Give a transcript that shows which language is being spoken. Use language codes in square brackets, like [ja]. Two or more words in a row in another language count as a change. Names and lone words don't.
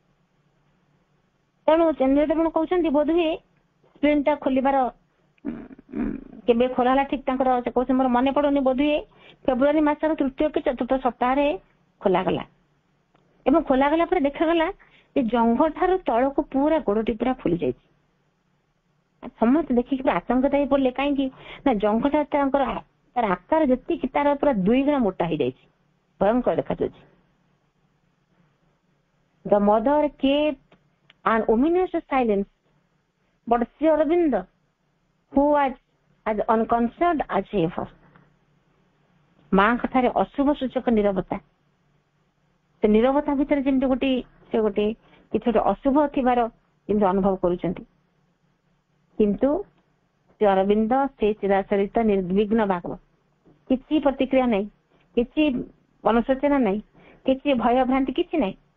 [or] ତେଣୁ ଚନ୍ଦ୍ରଦେବ କହୁଛନ୍ତି ବୋଧହୁଏ ସ୍କ୍ରିନ୍ଟା ଖୋଲିବାର କେବେ ଖୋଲା ହେଲା ଠିକ ତାଙ୍କର, ସେ କହୁଛନ୍ତି ମୋର ମନେ ପଡୁନି, ବୋଧହୁଏ ଫେବୃଆରୀ ମାସର 3ୟ କି 4ଥ ସପ୍ତାହରେ ଖୋଲାଗଲା। ଏବଂ ଖୋଲାଗଲା ପରେ ଦେଖାଗଲା ଯେ ଜଙ୍ଘ ଠାରୁ ତଳକୁ ପୁରା ଗୋଡଟି ପୁରା ଫୁଲି ଯାଇଛି। ସମସ୍ତେ ଦେଖିକି ପୁରା ଆତଙ୍କିତ ହେଇ ପଡିଲେ, କାହିଁକି ନା ଜଙ୍ଘଟା ତାର ଆକାର ଯେତିକି ତାର ପୁରା 2 ଗୁଣା ମୋଟା ହେଇଯାଇଛି, ଭୟଙ୍କର ଦେଖାଯାଉଛି। [en] The mother kept an ominous silence, but Sri Aurobindo, who was as unconcerned as ever, [or] ମାଙ୍କ ଠାରେ ଅଶୁଭ ସୂଚକ ନିରବତା, ସେ ନିରବତା ଭିତରେ ଯେମିତି ଗୋଟେ କିଛି ଗୋଟେ ଅଶୁଭ ଥିବାର ଯେମିତି ଅନୁଭବ କରୁଛନ୍ତି। କିନ୍ତୁ ଶ୍ରୀ ଅରବିନ୍ଦ ସେ ଚିରାଚରିତ ନିର୍ବିଘ୍ନ ଭାଗ, କିଛି ପ୍ରତିକ୍ରିୟା ନାହିଁ, କିଛି ଅନୁଶୋଚନା ନାହିଁ, କିଛି ଭୟ ଭ୍ରାନ୍ତି କିଛି ନାହିଁ।